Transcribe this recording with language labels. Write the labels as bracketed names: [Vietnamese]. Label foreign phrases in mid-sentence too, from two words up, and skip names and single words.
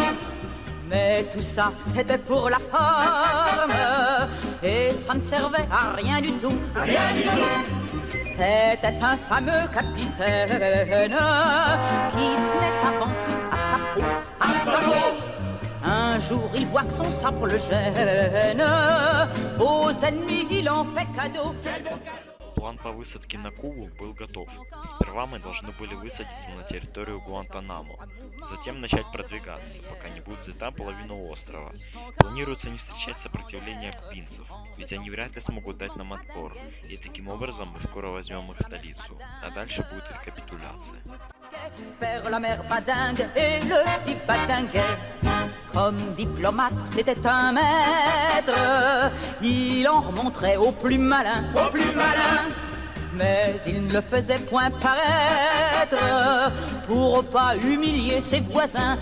[French] Mais tout ça, c'était pour la forme, et ça ne servait à rien du tout. Rien du tout. C'était un fameux capitaine qui tenait avant tout à sa peau. À sa peau. Un jour, il voit que son sabre le gêne. Aux ennemis, il en fait cadeau. [Russian] План по высадке на Кубу был готов. Сперва мы должны были высадиться на территорию Гуантанамо, затем начать продвигаться, пока не будет взята половина острова. Планируется не встречать сопротивления кубинцев, ведь они вряд ли смогут дать нам отпор, и таким образом мы скоро возьмем их столицу, а дальше будет их капитуляция. [French] Vers la mère Badingue et le petit Badinguet. Comme diplomate, c'était un maître. Il en remonterait au plus malin. Au plus malin. Mais il ne le faisait point paraître pour pas humilier ses voisins.